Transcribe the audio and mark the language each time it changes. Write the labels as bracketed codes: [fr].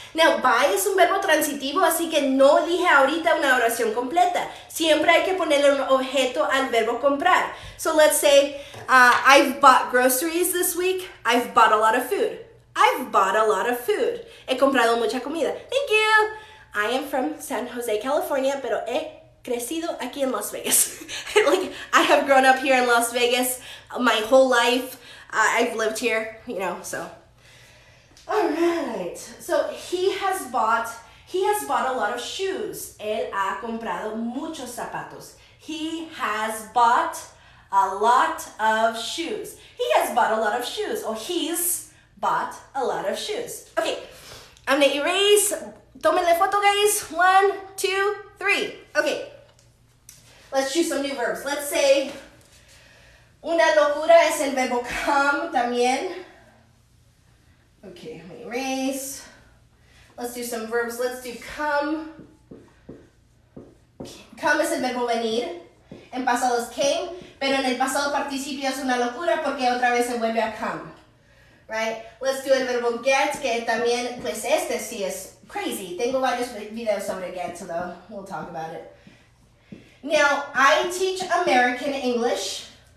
[es] Now, buy es un verbo transitivo, así que no dije ahorita una oración completa. Siempre hay que ponerle un objeto al verbo comprar. [en] So let's say, I've bought groceries this week. I've bought a lot of food. I've bought a lot of food. [es] He comprado mucha comida. [en] Thank you. I am from San Jose, California, [es] pero he crecido aquí en Las Vegas. [en] Like, I have grown up here in Las Vegas my whole life. I've lived here, you know, so. All right. So he has bought a lot of shoes. [es] Él ha comprado muchos zapatos. [en] He has bought a lot of shoes. He has bought a lot of shoes. Or he's bought a lot of shoes. Okay, I'm gonna erase. [es] Tómenle foto, guys. [en] 1, 2, 3. Okay, let's choose some new verbs. Let's say, [es] una locura es el verbo come también. [en] Okay, let me erase. Let's do some verbs. Let's do come. [es] Come es el verbo venir. En pasado es came, pero en el pasado participio es una locura porque otra vez se vuelve a come. Right? [en] Let's do [es] el verbo get, que también, pues este sí es crazy. Tengo varios videos sobre get, [en] so we'll talk about it. Now, I teach American English.